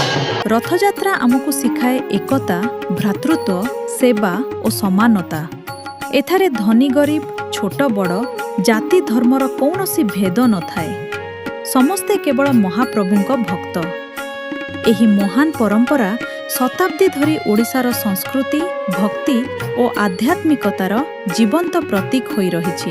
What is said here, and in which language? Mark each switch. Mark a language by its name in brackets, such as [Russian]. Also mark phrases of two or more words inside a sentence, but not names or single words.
[Odia] ରଥଯାତ୍ରା ଆମକୁ ଶିଖାଏ ଏକତା, ଭ୍ରାତୃତ୍ୱ, ସେବା ଆଉ ସମାନତା। ଏଠାରେ ଧନୀ ଗରିବ ଛୋଟ ବଡ଼ ଜାତି ଧର୍ମର କୌଣସି ଭେଦ ନଥାଏ। ସମସ୍ତେ କେବଳ ମହାପ୍ରଭୁଙ୍କ ଭକ୍ତ। ଏହି ମହାନ ପରମ୍ପରା ଶତାବ୍ଦୀ ଧରି ଓଡ଼ିଶାର ସଂସ୍କୃତି, ଭକ୍ତି ଓ ଆଧ୍ୟାତ୍ମିକତାର ଜୀବନ୍ତ ପ୍ରତୀକ ହୋଇ ରହିଛି।